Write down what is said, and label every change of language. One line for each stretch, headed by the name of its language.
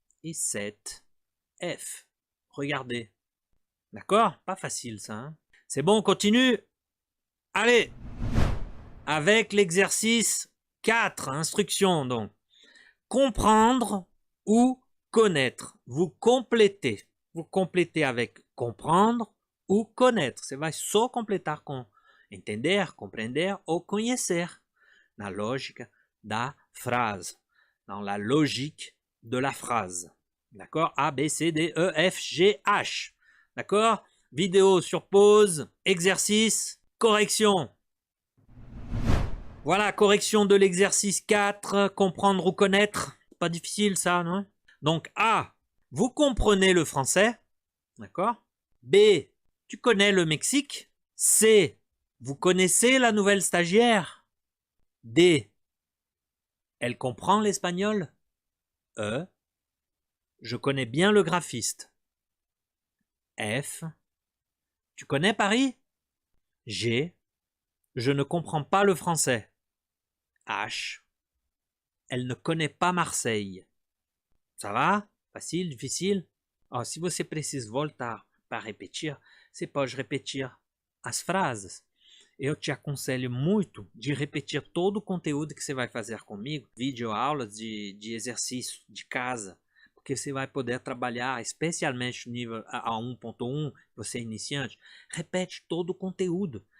French: Et 7, F. Regardez. D'accord? Pas facile ça. Hein? C'est bon, on continue? Allez! Avec l'exercice 4, instruction donc. Comprendre ou connaître. Vous complétez. Vous complétez avec comprendre ou connaître.
Portuguese: Você vai só completar com entender, compreender ou conhecer. Na lógica da phrase.
French: Dans la logique de la phrase. D'accord? A, B, C, D, E, F, G, H. D'accord? Vidéo sur pause. Exercice. Correction. Voilà, correction de l'exercice 4, comprendre ou connaître. Pas difficile ça, non? Donc A, vous comprenez le français. D'accord? B, tu connais le Mexique. C, vous connaissez la nouvelle stagiaire. D, elle comprend l'espagnol. E, je connais bien le graphiste. F, tu connais Paris? G, je ne comprends pas le français. H, elle ne connaît pas Marseille. Ça va? Facile, difficile?
Portuguese: Oh, se você precisa voltar para repetir, você pode repetir as frases. Eu te aconselho muito de repetir todo o conteúdo que você vai fazer comigo, videoaulas de exercício de casa, porque você vai poder trabalhar, especialmente no nível A1.1, você é iniciante, repete todo o conteúdo.